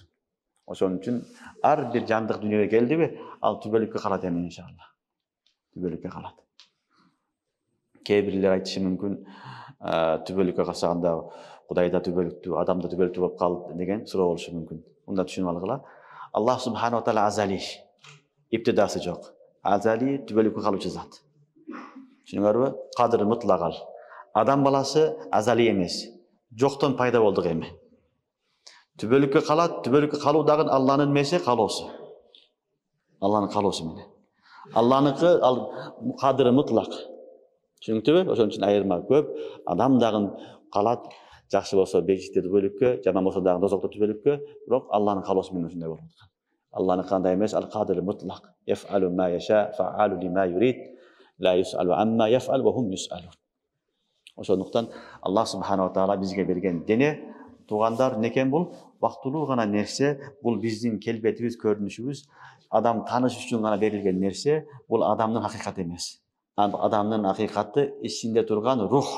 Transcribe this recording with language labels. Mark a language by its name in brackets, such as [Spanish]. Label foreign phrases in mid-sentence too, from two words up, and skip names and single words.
[Kyrgyz] Ошон үчүн ар бир жандык дүйнөгө келдиби, ал түбөлүккө калат эми иншалла. Түбөлүккө калат. Кээ бирлер айтышы мүмкүн, түбөлүккө калсаганда Кудайда түбөлүктүү, адамда түбөлүктүү болуп калды деген суроо болушу мүмкүн. Мында түшүнүп алгыла. [Arabic] الله سبحانه تعالى [Kyrgyz] азали, иптидасы жок. Азали түбөлүккө калуучу зат. Түшүнүңөрбү? Кадыр мутлагал. Адам баласы азали эмес. Жоктон пайда болдук эми. Түбөлүккө калат, түбөлүккө калуу дагы Алланын эмеси, калоосу. Алланын калоосу менен. Алланыкы ал кадыры мутлак. Түшүнүктүбү? Ошон үчүн айырма көп. Адам дагы калат, жакшы болсо бейиште түбөлүккө, жаман болсо дагы дозокто түбөлүккө, бирок Алланын калоосу менен ушундай болот. Алланын кандай эмес, ал кадыры мутлак. [Arabic] يفعل ما يشاء فعال لما يريد لا يسأل عما يفعل وهم يسألون. [Kyrgyz] Ошондуктан [Arabic] الله سبحانه تعالى [Kyrgyz] бизге берген дене, туугандар, некен бул вактылуу гана нерсе, бул биздин келбетибиз, көрүнүшүбүз, адам тааныш үчүн гана берилген нерсе, бул адамдын акыйкаты эмес. Адамдын акыйкаты ичинде турган рух.